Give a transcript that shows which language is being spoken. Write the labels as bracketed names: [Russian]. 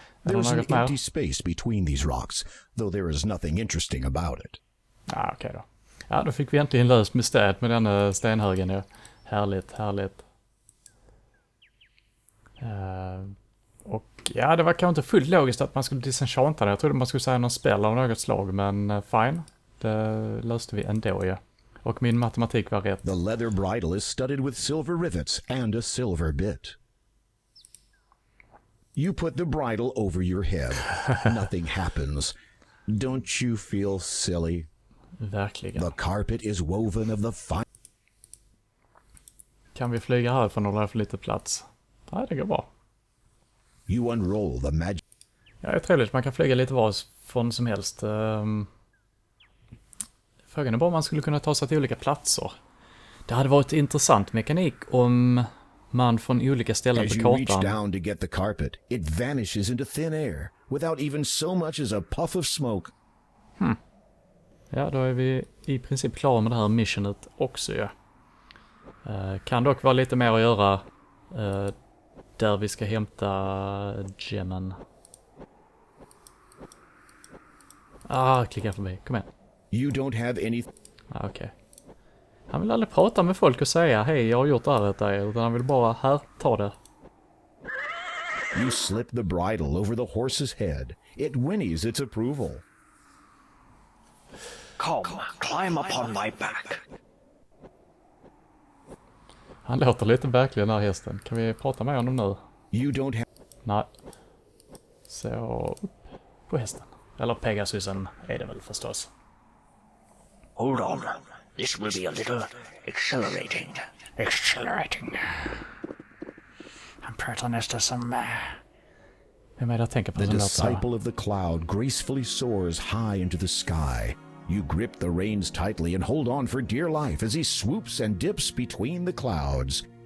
[English] There's an empty space between these rocks, though there is nothing interesting about it. [Swedish] Okej då. Ja, då fick vi äntligen löst mysteriet med den stenhögen. Ja. Härligt, härligt. Och ja, det var kanske inte fullt logiskt att man skulle disenchanta det. Jag trodde man skulle säga någon spel av något slag, men fine. Det löste vi ändå, ja. Och min matematik var rätt. [English] The leather bridle is studded with silver rivets and a silver bit. You put the bridle over your head. Nothing happens. Don't you feel silly? [Swedish] Verkligen. [English] The carpet is woven of the fine... [Swedish] Kan vi flyga härifrån och få lite plats? Nej, det går bra. [English] You unroll the magic... [Swedish] Ja, det är trevligt. Man kan flyga lite varifrån som helst. Frågan är bara om man skulle kunna ta sig till olika platser. Det hade varit intressant mekanik om man från olika ställen på kartan... [English] As you reach down to get the carpet, it vanishes into thin air without even so much as a puff of smoke. [Swedish] Ja, då är vi i princip klara med det här missionet också, ja. Kan dock vara lite mer att göra där vi ska hämta gemmen. Klicka förbi. Kom igen. [English] You don't have any... [Swedish] Okej. Han vill aldrig prata med folk och säga hej, jag har gjort det här åt dig. Utan han vill bara, här, ta det. [English] You slip the bridle over the horse's head. It whinnies its approval. Come, climb upon my back. [Swedish] Han låter lite verklig den här hästen. Kan vi prata med honom nu? [English] You don't have... [Swedish] Nej. Så, upp på hästen. Eller Pegasusen är det väl förstås. [English] Hold on. This will be a little accelerating. [Swedish] Accelerating. Han pratar nästan som... Vem är det jag tänker på [English] The [Swedish] som låter så? [English] disciple of the cloud gracefully soars high into the sky. You grip the reins tightly and hold on for dear life as he swoops and dips between the clouds.